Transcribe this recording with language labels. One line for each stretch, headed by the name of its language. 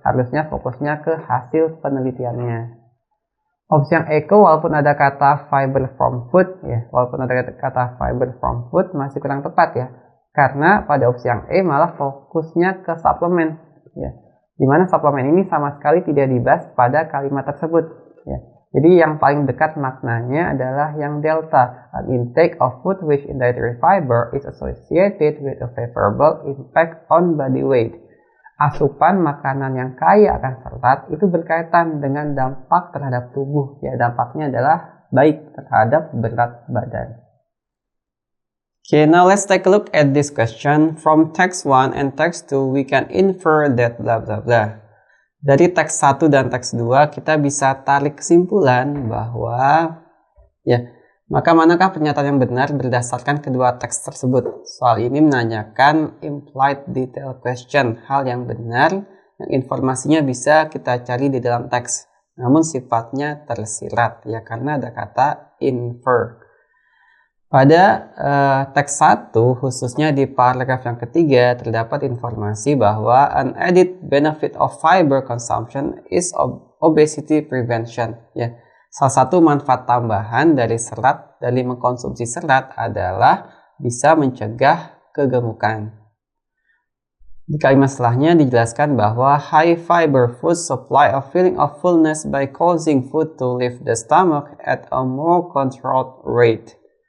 Indonesian: Harusnya fokusnya ke hasil penelitiannya. Opsi yang Eco walaupun ada kata
English: fiber from food
Indonesian: ya, walaupun ada kata fiber from food masih kurang tepat ya. Karena pada opsi yang E malah fokusnya ke suplemen ya. Dimana suplemen ini sama sekali tidak dibahas pada kalimat tersebut ya. Jadi yang paling dekat maknanya adalah yang delta.
English: An intake of food rich in dietary fiber is associated with a favorable impact on body weight.
Indonesian: Asupan makanan yang kaya akan serat itu berkaitan dengan dampak terhadap tubuh. Ya, dampaknya adalah baik terhadap berat badan.
English: Okay, now let's take a look at this question. From text 1 and text 2, we can infer that blah blah blah.
Indonesian: Dari teks 1 dan teks 2 kita bisa tarik kesimpulan bahwa ya, maka manakah pernyataan yang benar berdasarkan kedua teks tersebut? Soal ini menanyakan
English: implied detail question,
Indonesian: hal yang benar yang informasinya bisa kita cari di dalam teks, namun sifatnya tersirat ya karena ada kata infer. Pada teks 1, khususnya di paragraf yang ketiga, terdapat informasi bahwa
English: an added benefit of fiber consumption is obesity prevention.
Indonesian: Ya, salah satu manfaat tambahan dari mengkonsumsi serat adalah bisa mencegah kegemukan. Di kalimat setelahnya dijelaskan bahwa
English: high fiber food supply a feeling of fullness by causing food to leave the stomach at a more controlled rate.